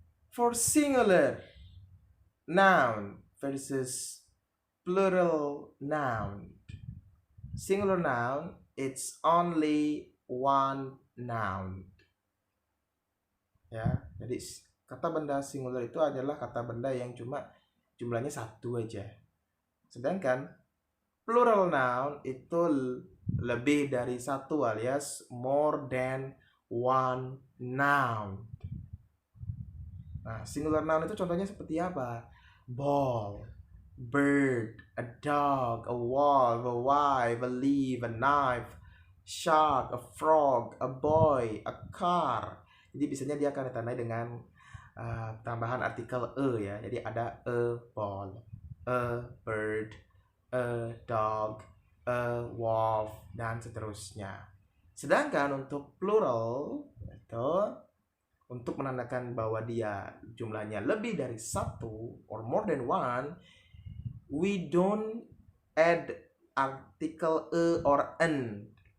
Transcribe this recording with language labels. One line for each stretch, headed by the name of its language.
English: For singular noun versus plural noun. Singular noun, it's only one noun.
Indonesian: Ya, jadi kata benda singular itu adalah kata benda yang cuma jumlahnya satu aja. Sedangkan plural noun itu lebih dari satu, alias
English: more than one noun.
Indonesian: Nah, singular noun itu contohnya seperti apa?
English: Ball, bird, a dog, a wall, a wife, a leaf, a knife, shark, a frog, a boy, a car.
Indonesian: Jadi biasanya dia akan ditandai dengan tambahan artikel ya. Jadi ada
English: a ball, a bird, a dog, a wolf,
Indonesian: dan seterusnya. Sedangkan untuk plural itu untuk menandakan bahwa dia jumlahnya lebih dari satu
English: or more than one, we don't add artikel e or n.